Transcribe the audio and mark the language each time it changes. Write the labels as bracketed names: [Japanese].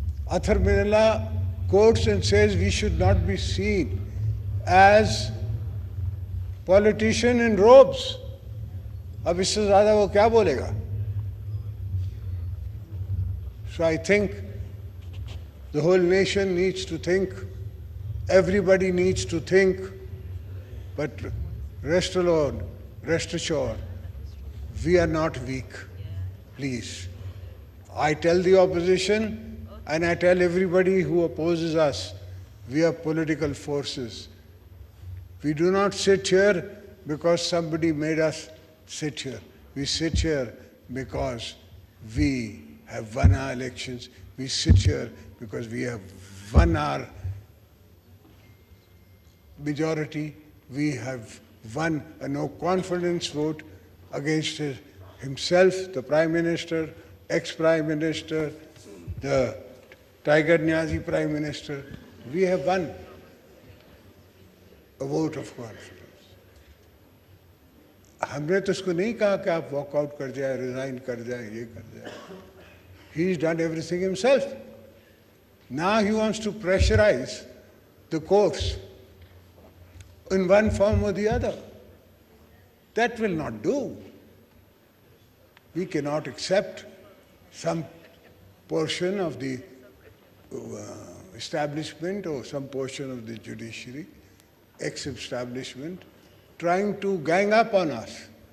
[English] Athar Minallah quotes and says we should not be seen as politician in robes. [Urdu] اب اس سے زیادہ وہ کیا بولے گا. [English] So I think the whole nation needs to think, everybody needs to think, but rest alone, rest assured, we are not weak. Please. I tell the opposition and I tell everybody who opposes us, we are political forces. We do not sit here because somebody made us sit here. We sit here because we have won our elections. We sit here because we have won our majority. We have won a no confidence vote against himself, the Prime Minister, ex-Prime Minister, the Tiger Niazi Prime Minister. We have won a vote of confidence. [Urdu] ہم نے تو اس کو نہیں کہا کہ آپ walk out کر جائیں, ریزائن کر جائیں, یہ کر جائیں. [English] He's done everything himself. Now he wants to pressurize the courts in one form or the other. That will not do. We cannot accept some portion of the establishment or some portion of the judiciary, ex-establishment, trying to gang up on us.